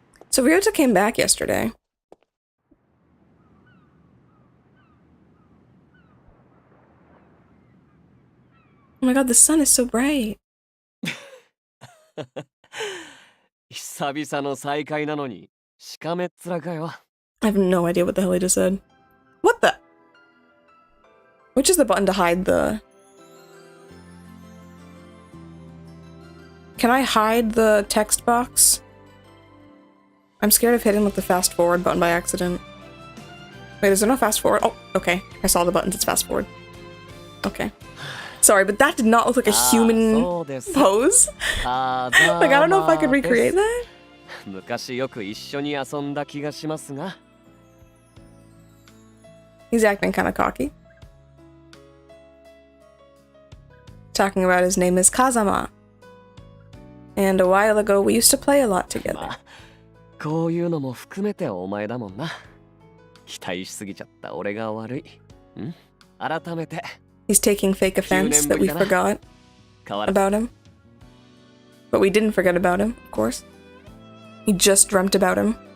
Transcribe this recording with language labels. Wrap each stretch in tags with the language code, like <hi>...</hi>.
<en>So Ryota came back yesterday. Oh my god, the sun is so bright.</en> <ja>久々の再会なのにしかめっ面かよ。</ja> <en>I have no idea what the hell he just said. What the? Which is the button to hide the... Can I hide the text box? I'm scared of hitting like the fast forward button by accident. Wait, is there no fast forward? Oh, okay. I saw the buttons, it's fast forward. Okay. Sorry, but that did not look like a human pose. Like, I don't know if I could recreate that.</en> <ja>昔よく一緒に遊んだ気がしますが。</ja> <en>He's acting kind of cocky. Talking about his name is Kazama. And a while ago, we used to play a lot together.</en> <ja>こういうのも含めてお前だもんな。期待しすぎちゃった俺が悪い。ん？改めて。</ja> <en>He's taking fake offense that we forgot about him. But we didn't forget about him, of course. He just dreamt about him.</en>